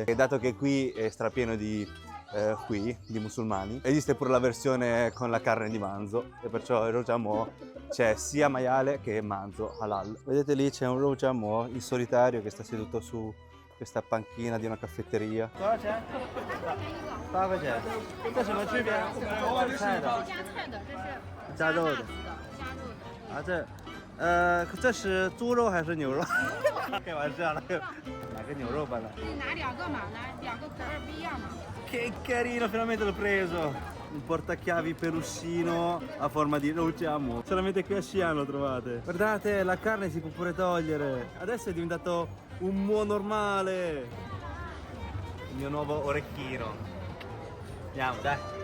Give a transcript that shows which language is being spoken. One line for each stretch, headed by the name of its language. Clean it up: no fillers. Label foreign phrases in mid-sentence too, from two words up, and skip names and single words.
Italian: E dato che qui è strapieno di musulmani, esiste pure la versione con la carne di manzo e perciò il rojiamo c'è sia maiale che manzo halal. Vedete lì c'è un rojiamo in solitario che sta seduto su questa panchina di una caffetteria. Cosa c'è?
Chinese: 8 块钱。这什么区别？加菜的。加肉的。啊，这是猪肉还是牛肉？开玩笑了，买个牛肉吧了。拿2个嘛，拿2个口味不一样嘛。
Italian: Che carino, finalmente l'ho preso! Un portachiavi peluscino a forma di rojiamo. Solamente qui a Xi'an lo trovate. Guardate, la carne si può pure togliere. Adesso è diventato un muo normale. Il mio nuovo orecchino. Andiamo, dai.